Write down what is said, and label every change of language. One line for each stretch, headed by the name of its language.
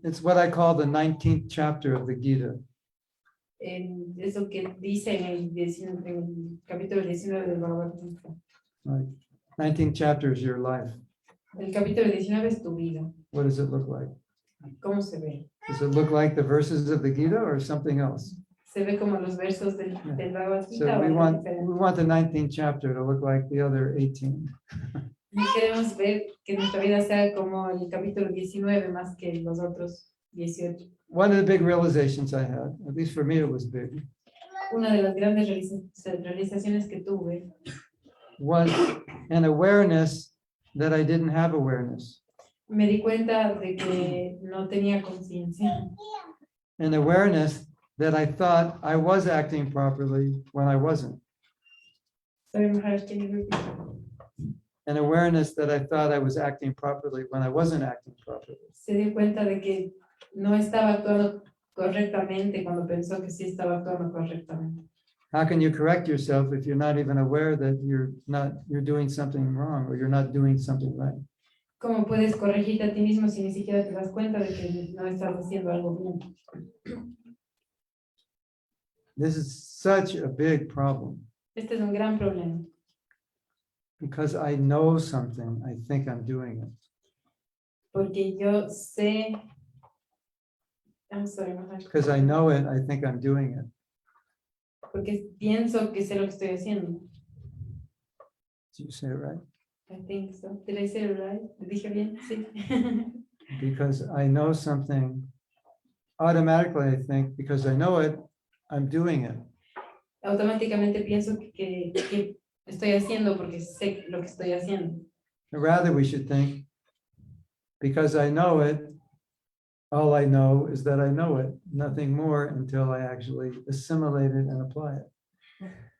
English: It's what I call the 19th chapter of the Gita.
Spanish: Eso que dice en el capítulo 19 del Bhagavad Gita.
English: Like, 19th chapter is your life.
Spanish: El capítulo 19 es tu vida.
English: What does it look like?
Spanish: ¿Cómo se ve?
English: Does it look like the verses of the Gita or something else?
Spanish: ¿Se ve como los versos del Bhagavad Gita
English: So
Spanish: o
English: we
Spanish: algo
English: want
Spanish: diferente?
English: the 19th chapter to look like the other 18.
Spanish: Y queremos ver que nuestra vida sea como el capítulo 19 más que los otros 18.
English: One of the big realizations I had, at least for me, it was big,
Spanish: Una de las grandes realizaciones que tuve
English: was an awareness that I didn't have awareness,
Spanish: me di cuenta de que no tenía conciencia,
English: an awareness that I thought I was acting properly when I wasn't, Sorry, Maharaj, can you repeat? an awareness that I thought I was acting properly when I wasn't acting properly.
Spanish: Se dio cuenta de que no estaba actuando correctamente cuando pensó que sí estaba actuando correctamente.
English: How can you correct yourself if you're not even aware that you're doing something wrong or you're not doing something right?
Spanish: ¿Cómo puedes corregirte a ti mismo si ni siquiera te das cuenta de que no estás haciendo algo bien?
English: This is such a big problem
Spanish: Este es un gran problema.
English: because I know something, I think I'm doing it.
Spanish: Porque yo sé.
English: I'm sorry,
Spanish: Maharaj.
English: Because I know it, I think I'm doing it.
Spanish: Porque pienso que sé lo que estoy haciendo.
English: Did you say it right? I think so. Did I say it right?
Spanish: ¿Lo dije bien? Sí.
English: Because I know something, automatically I think, because I know it, I'm doing it.
Spanish: Automáticamente pienso que estoy haciendo porque sé lo que estoy haciendo.
English: Rather, we should think, because I know it, all I know is that I know it, nothing more until I actually assimilate it and apply it.